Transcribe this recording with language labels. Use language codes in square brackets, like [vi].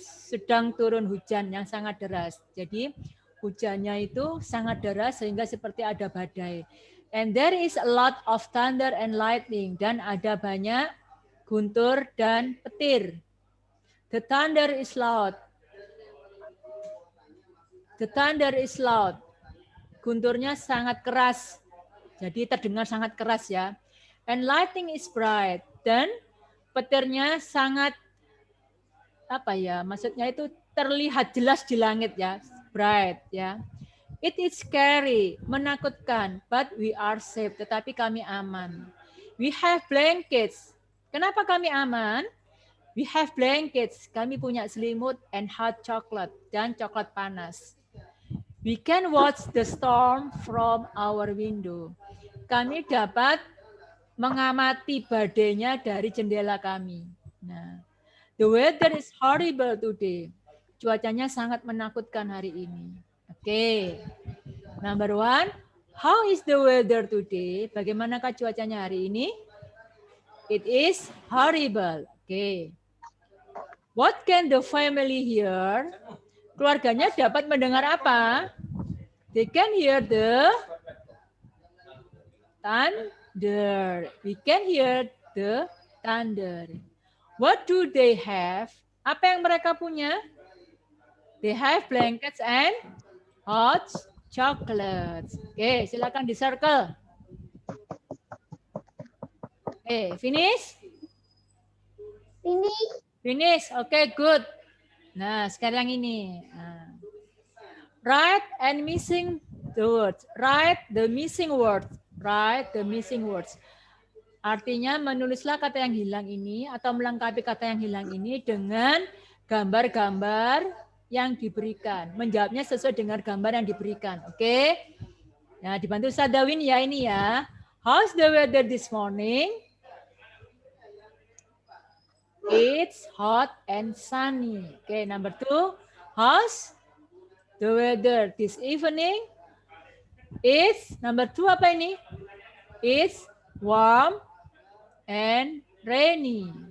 [id] Sedang turun hujan yang sangat deras. Jadi hujannya itu sangat deras sehingga seperti ada badai. [en] And there is a lot of thunder and lightning. [id] Dan ada banyak guntur dan petir. [en] The thunder is loud. The thunder is loud. Gunturnya sangat keras. [id] Jadi terdengar sangat keras ya. [en] And lightning is bright. [id] Dan petirnya sangat maksudnya itu terlihat jelas di langit ya. [en] Bright ya. It is scary, menakutkan, but we are safe. [id] Tetapi kami aman. We have blankets. Kenapa kami aman? We have blankets. Kami punya selimut and hot chocolate dan coklat panas. [en] We can watch the storm from our window. [id] Kami dapat mengamati badainya dari jendela kami. [en] Nah, the weather is horrible today. [id] Cuacanya sangat menakutkan hari ini. [en] Oke. Number 1, how is the weather today? Bagaimanakah cuacanya hari ini? It is horrible. Oke. What can the family hear? [id] Keluarganya dapat mendengar apa? [en] They can hear the thunder. We can hear the thunder. What do they have? Apa yang mereka punya? They have blankets and hot chocolates. [id] Oke, silakan di circle. [en] Oke, finish? Finish. [id] Finish. Oke, good. Nah, sekarang ini. [en] Write and missing the words. Write the missing words. Write the missing words. [id] Artinya menulislah kata yang hilang ini atau melengkapi kata yang hilang ini dengan gambar-gambar yang diberikan. Menjawabnya sesuai dengan gambar yang diberikan. Oke? Nah, dibantu Ustaz Dawin ya ini ya. [en] How's the weather this morning? It's hot and sunny. Oke, number 2. How's the weather this evening? It's number 2 apa ini? It's warm and rainy.